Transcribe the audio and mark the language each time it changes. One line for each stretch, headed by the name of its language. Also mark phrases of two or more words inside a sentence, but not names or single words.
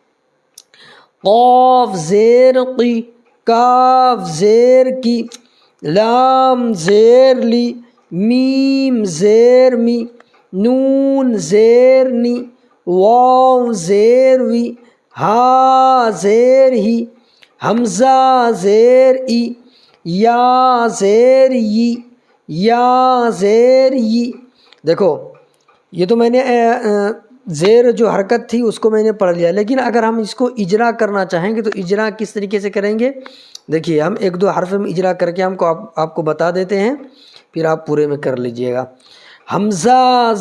Urdu: قاف زیر قی، کاف زیر کی، لام زیر لی، میم زیر می، نون زیر نی، واو زیر وی، ہا زیر ہی، حمزہ زیر ای، یا زیر ی، یا زیر ی۔ دیکھو یہ تو میں نے زیر جو حرکت تھی اس کو میں نے پڑھ لیا، لیکن اگر ہم اس کو اجرا کرنا چاہیں گے تو اجرا کس طریقے سے کریں گے؟ دیکھیے ہم ایک دو حرف میں اجرا کر کے آپ کو بتا دیتے ہیں، پھر آپ پورے میں کر لیجئے گا۔